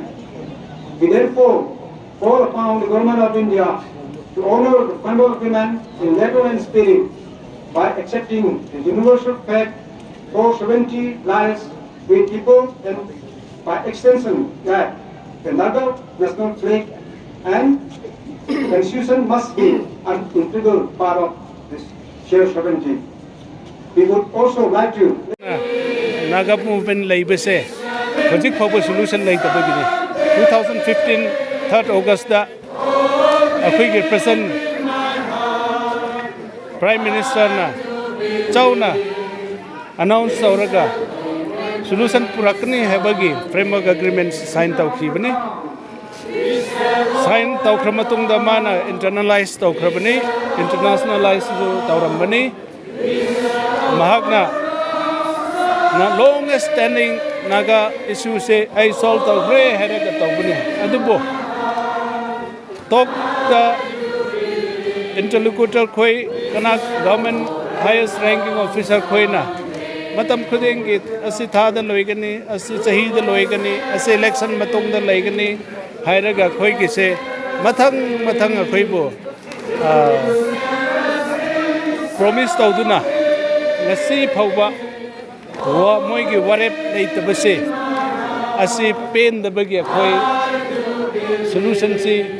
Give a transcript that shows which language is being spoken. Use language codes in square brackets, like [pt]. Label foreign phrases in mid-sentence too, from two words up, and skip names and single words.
[en] We therefore call upon the Government of India to honor the framework agreement in letter and spirit by accepting the universal fact 470 lies with people and by extension that the Naga national flag and constitution must be an integral part of this shared sovereignty. We would also like to [mni] Naga movement laibase [en] project for solution like the beginning 2015 3rd August [mni] da akoi [en] present Prime Minister [mni] na chauna announce sauraga solution purakni habagi [en] framework agreement sign [mni] tawkhibani sign tawkramatung da mana internalize tawkrabani internationalize tawrambani mahakna na [en] long standing Naga [mni] issue se ai solve tawre heraga tawbani adubo [en] talk the interlocutor [mni] khoi kana [en] government highest ranking officer [mni] khoi na matam khudeng gi asi thada loigani asi chahi da loigani asi election matung da laigani hairaga khoi gi se mathang akhoi bo promise tawduna ngasi phawba wa moi gi warep leitabase asi pen da bagi khoi solution si